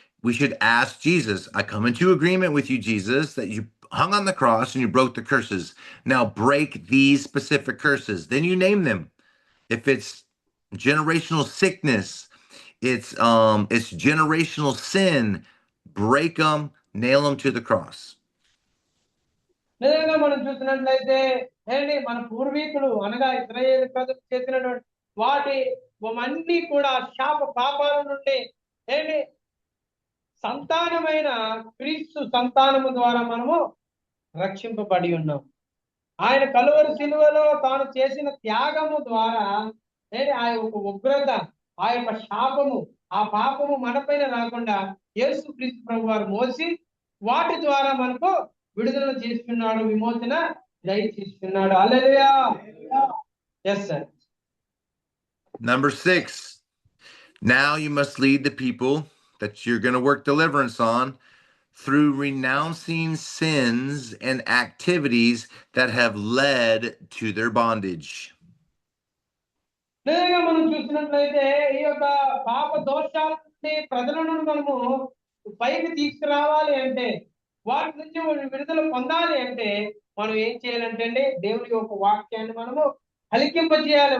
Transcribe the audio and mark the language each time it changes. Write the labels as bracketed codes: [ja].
[en] We should ask Jesus, I come into agreement with you, Jesus, that you hung on the cross and you broke the curses. Now break these specific curses. Then you name them. If it's generational sickness, it's generational sin, break them, nail them to the cross. [te] నిజంగా మనం చూసినట్లయితే ఏంటి మన పూర్వీకులు అనగా ఇశ్రాయేలు ప్రజలు చేసినటువంటి వాటి అన్ని కూడా శాప పాపాల నుండి ఏంటి సంతానమైన క్రీస్తు సంతానము ద్వారా మనము రక్షింపబడి ఉన్నాం. ఆయన కలువరి శిలువలో తాను చేసిన త్యాగము ద్వారా ఏంటి ఆ యొక్క ఉగ్రత, ఆ యొక్క శాపము, ఆ పాపము మనపైన రాకుండా యేసు క్రీస్తు ప్రభు వారు మోసి వాటి ద్వారా మనకు విడుదల చేస్తున్నాడు, విమోచన దయచేస్తున్నాడు. హల్లెలూయా. [en] Yes, sir. Number 6. Now you must lead the people that you're going to work deliverance on through renouncing sins and activities that have led to their bondage. [te] నిజంగా మనం చూసినట్లయితే ఈ యొక్క పాప దోషాల నుండి ప్రజలను మనము పైకి తీసుకురావాలి అంటే, వాటి నుంచి విడుదల పొందాలి అంటే మనం ఏం చేయాలంటే అండి, దేవుని యొక్క వాక్యాన్ని మనము ఫలింపజేయాలి.